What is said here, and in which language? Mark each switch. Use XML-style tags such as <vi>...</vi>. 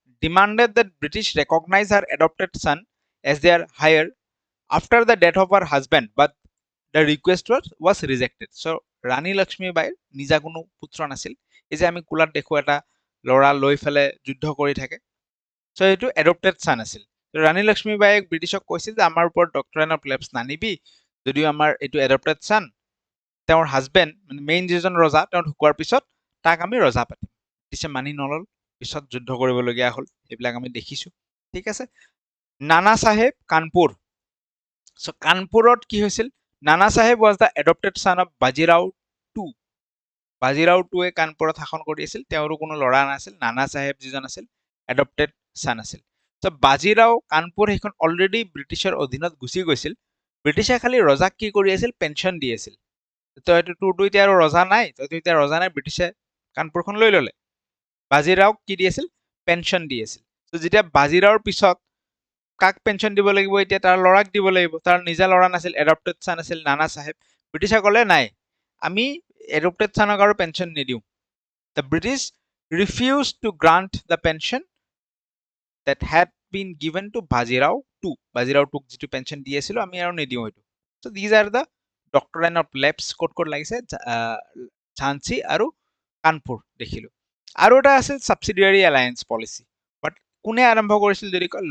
<en>Demanded that British recognize her adopted son as their heir after the death of her husband, but the request was rejected.</en> <as>So ৰাণী লক্ষ্মীবাইৰ নিজা কোনো পুত্ৰ নাছিল। এই যে আমি কোলাত দেখো এটা ল'ৰা লৈ পেলাই যুদ্ধ কৰি থাকে, চ' এইটো এডপ্টেড চান আছিল। ৰাণী লক্ষ্মীবাইয়ে ব্ৰিটিছক কৈছিল যে আমাৰ ওপৰত ডক্ট্ৰাইন অফ লেপছ নানিবি, যদিও আমাৰ এইটো এডপ্টেড চান, তেওঁৰ হাজবেণ্ড মানে মেইন যিজন ৰজা, তেওঁ ঢুকোৱাৰ পিছত তাক আমি ৰজা পাতিম। ব্ৰিটিছে মানি নল'ল, পিছত যুদ্ধ কৰিবলগীয়া হ'ল, সেইবিলাক আমি দেখিছো। ঠিক আছে, নানা চাহেব কানপুৰ। চ' কানপুৰত কি হৈছিল? নানা চাহেব ৱাজ দ্য এডপ্টেড চান অফ বাজিৰাও টু। বাজিৰাও টুৱে কানপুৰত শাসন কৰি আছিল, তেওঁৰো কোনো ল'ৰা নাছিল। নানা চাহেব যিজন আছিল এডপ্টেড চান আছিল। চ' বাজিৰাও কানপুৰ সেইখন অলৰেডি ব্ৰিটিছৰ অধীনত গুচি গৈছিল। ব্ৰিটিছে খালি ৰজাক কি কৰি আছিল? পেঞ্চন দি আছিল। তোৰতো এতিয়া আৰু ৰজা নাই, ব্ৰিটিছে কানপুৰখন লৈ ল'লে। বাজিৰাওক কি দি আছিল? পেঞ্চন দি আছিল। যেতিয়া বাজিৰাওৰ পিছত কাক পেঞ্চন দিব লাগিব? এতিয়া তাৰ ল'ৰাক দিব লাগিব। তাৰ নিজা ল'ৰা নাছিল, এডপ্টেড চান আছিল নানা চাহেব। ব্ৰিটিছে ক'লে নাই, আমি এডপ্টেড চানক আৰু পেঞ্চন নিদিওঁ।</as> <en>The British refuse to grant the pension that had been given to Bajirao two.</en> <as>Bajirao টুক যিটো পেঞ্চন দি আছিলো, আমি আৰু নিদিওঁ এইটো।</as> <en>So these are the doctrine of lapse</en> <as>ক'ত ক'ত লাগিছে? ঝান্সী আৰু কানপুৰ দেখিলো। আৰু এটা আছিল ছাবচিডিয়াৰী এলায়েন্স পলিচি। বাট কোনে আৰম্ভ কৰিছিল যদি কয়?</as>